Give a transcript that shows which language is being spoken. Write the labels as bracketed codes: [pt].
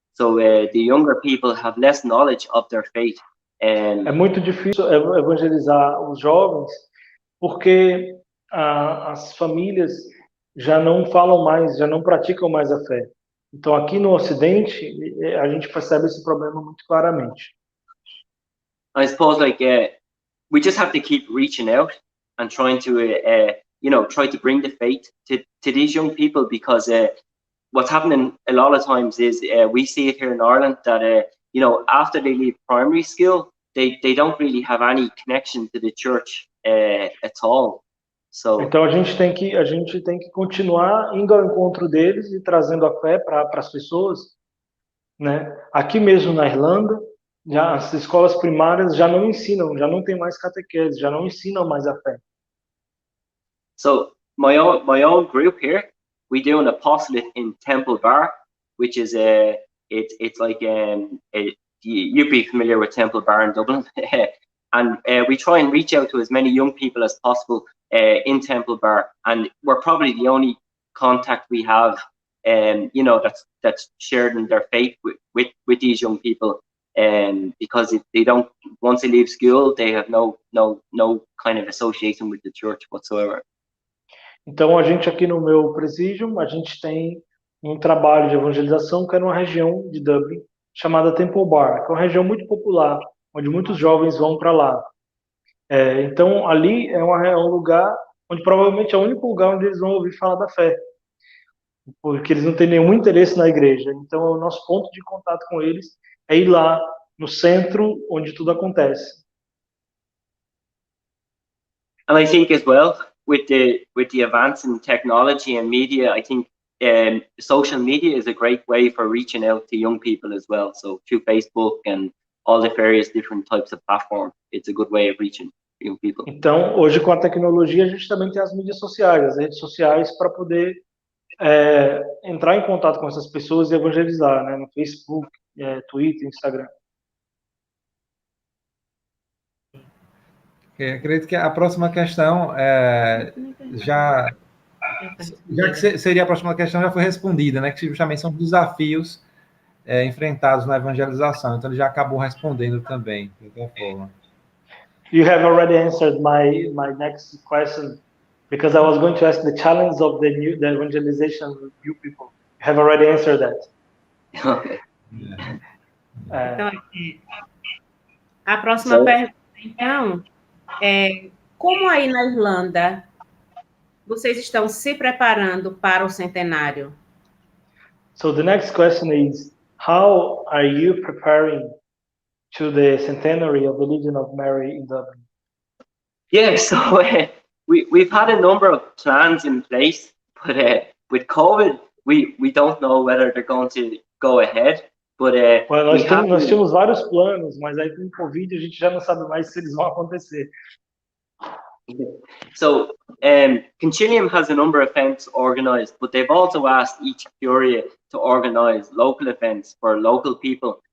[en] So the younger people have less knowledge of their faith. [pt] É muito difícil evangelizar os jovens, porque as famílias já não falam mais, já não praticam mais a fé. Então, aqui no Ocidente, a gente percebe esse problema muito claramente. [en] I suppose, we just have to keep reaching out and trying to, try to bring the faith to these young people, because what's happening a lot of times is we see it here in Ireland that, after they leave primary school, they don't really have any connection to the church at all. So, [pt] então a gente tem que continuar indo ao encontro deles e trazendo a fé para as pessoas, né? Aqui mesmo na Irlanda, já as escolas primárias já não ensinam, já não tem mais catequese, já não ensinam mais a fé. [en] so my own group here, we do an apostolate in Temple Bar, which is it's like you'd be familiar with Temple Bar in Dublin, and we try and reach out to as many young people as possible in Temple Bar, and we're probably the only contact we have, that's shared in their faith with these young people. Because if they don't, once they leave school, they have no kind of association with the church whatsoever. [pt] Então a gente aqui no meu presídio, a gente tem um trabalho de evangelização que é numa região de Dublin chamada Temple Bar, que é uma região muito popular, onde muitos jovens vão para lá. Então ali é um lugar onde provavelmente é o único lugar onde eles vão ouvir falar da fé, porque eles não têm nenhum interesse na igreja. Então o nosso ponto de contato com eles é ir lá no centro onde tudo acontece. [en] And I think as well, with the advance in technology and media, I think social media is a great way for reaching out to young people as well. So through Facebook and all the various different types of platforms, it's a good way of reaching young people. [pt] Então, hoje com a tecnologia, a gente também tem as mídias sociais, as redes sociais, para poder entrar em contato com essas pessoas e evangelizar, né? No Facebook, Twitter, Instagram. Acredito que a próxima questão já que seria a próxima questão já foi respondida, né? Que justamente são desafios enfrentados na evangelização. Então ele já acabou respondendo também, de qualquer forma. [en] You have already answered my next question, because I was going to ask the challenge of the evangelization of new people. You have already answered that. Okay. [pt] Então, a próxima pergunta, então, como aí na Irlanda vocês estão se preparando para o centenário? [en] So the next question is, how are you preparing to the Centenary of the Legion of Maria in Dublin? Yeah, so we've had a number of plans in place, but with COVID, we don't know whether they're going to go ahead. But [pt] nós tínhamos vários planos, mas aí com o Covid a gente já não sabe mais se eles vão acontecer. [en] So Concilium has a number of events organized, but they've also asked each curia to organize local events for local people.